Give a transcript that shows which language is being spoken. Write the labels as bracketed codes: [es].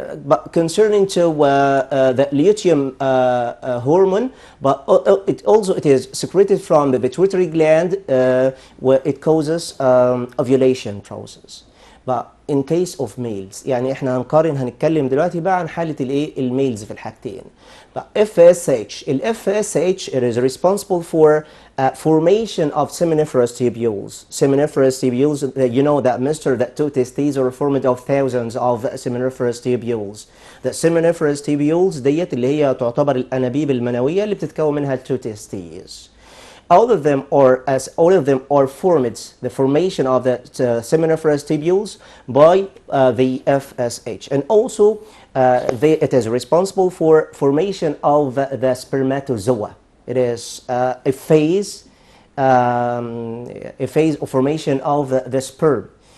[en] But concerning to the luteum hormone, but it is secreted from the pituitary gland, where it causes ovulation process. But in case of males [ar] يعني احنا هنتكلم دلوقتي بقى عن حالة الايه الميلز في الحاجتين. [en] But FSH ال FSH it is responsible for formation of seminiferous tubules. Seminiferous tubules, you know that Mr. that two testes are formed of thousands of seminiferous tubules. The seminiferous tubules [ar] ديت اللي هي تعتبر الأنابيب المنوية اللي بتتكون منها [en] two testes. All of them are formed, the formation of the seminiferous tubules by the FSH, and also it is responsible for formation of the spermatozoa. It is a phase of formation of the sperm.